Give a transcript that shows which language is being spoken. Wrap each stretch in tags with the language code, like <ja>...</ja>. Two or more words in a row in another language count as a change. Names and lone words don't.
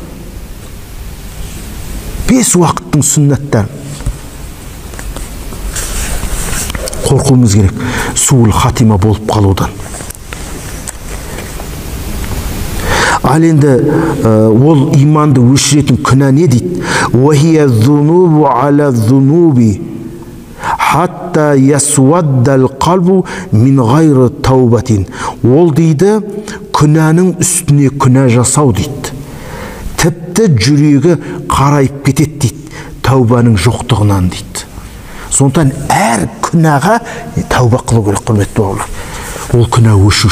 <kk>5 уақыттың сүннәттәрін. Қорқуымыз керек,</kk> <ar>سوء الخاتمة</ar> <kk>болып қалудан. Ал енді ол иманды өшіретін күнә не дейді?</kk> <ar>وَهِيَ الذُّنُوبُ عَلَى الذُّنُوبِ حَتَّى يَسْوَدَّ الْقَلْبُ مِنْ غَيْرِ تَوْبَةٍ.</ar> <kk>Ол дейді, күнәнің үстіне күнә жасау дейді. Тіпті жүрегі қарайып кетеді дейді, тәубаның жоқтығынан дейді. Сондықтан әр күнәға тәуба қылу керек, құрметті бауырлар. Ол күнә өшуш.</kk>